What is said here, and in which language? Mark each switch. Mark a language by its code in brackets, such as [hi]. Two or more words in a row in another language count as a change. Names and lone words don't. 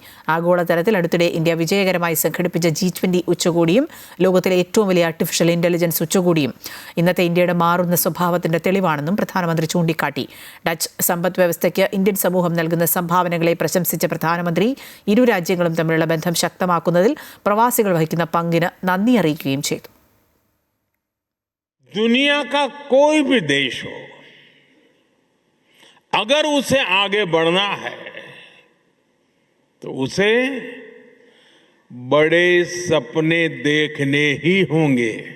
[ml] ആഗോളതലത്തിൽ അടുത്തിടെ ഇന്ത്യ വിജയകരമായി സംഘടിപ്പിച്ച G20 ഉച്ചകോടിയും ലോകത്തിലെ ഏറ്റവും വലിയ [en] artificial intelligence [ml] ഉച്ചകോടിയും ഇന്നത്തെ ഇന്ത്യയുടെ മാറുന്ന സ്വഭാവത്തിന്റെ തെളിവാണെന്നും പ്രധാനമന്ത്രി ചൂണ്ടിക്കാട്ടി. ഡച്ച് സമ്പദ് വ്യവസ്ഥയ്ക്ക് ഇന്ത്യൻ സമൂഹം നൽകുന്ന സംഭാവനകളെ പ്രശംസിച്ച പ്രധാനമന്ത്രി ഇരു രാജ്യങ്ങളും തമ്മിലുള്ള ബന്ധം ശക്തമാക്കുന്നതിൽ പ്രവാസികൾ വഹിക്കുന്ന പങ്കിന് നന്ദി അറിയിക്കുകയും ചെയ്തു. [hi] दुनिया का कोई भी देश हो, अगर उसे आगे बढ़ना है तो उसे बड़े सपने देखने ही होंगे.